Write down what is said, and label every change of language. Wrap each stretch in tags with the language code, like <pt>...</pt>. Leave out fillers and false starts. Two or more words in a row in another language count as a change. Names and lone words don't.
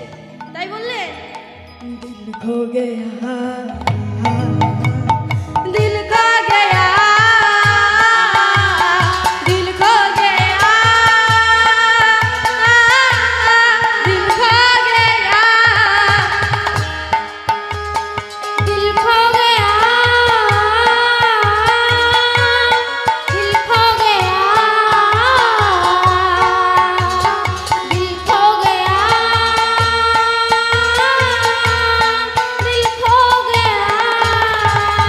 <bn>তাই বললে</bn> <hi>दिल खो गया, दिल खो गया, दिल खो गया, दिल खो गया, दिल खो गया, दिल खो गया, दिल खो गया, दिल खो गया।</hi>